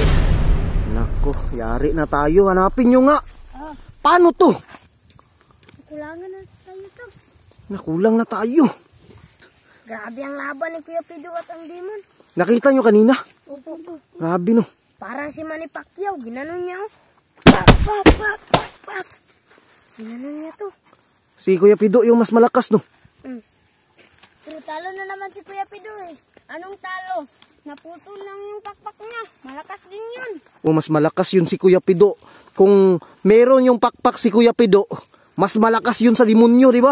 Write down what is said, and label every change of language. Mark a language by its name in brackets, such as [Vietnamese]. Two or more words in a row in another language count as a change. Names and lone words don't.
[Filipino] Nako, yari na tayo. Hanapin nyo nga. Paano to? Kulangan na tayo to. Nakulang na tayo. Grabe ang laban ni Kuya Pido at ang demon. Nakita nyo kanina? Upo to. Grabe no. Parang si Manny Pacquiao, ginanon niya oh. Pak, pak, pak, pak, pak. Ginanon niya to. Si Kuya Pido yung mas malakas no. Pero talo na naman si Kuya Pido eh. Anong talo? Naputo lang yung pakpak niya. Malakas din yun. O mas malakas yun si Kuya Pido. Kung meron yung pakpak si Kuya Pido, mas malakas yun sa demonyo, di ba?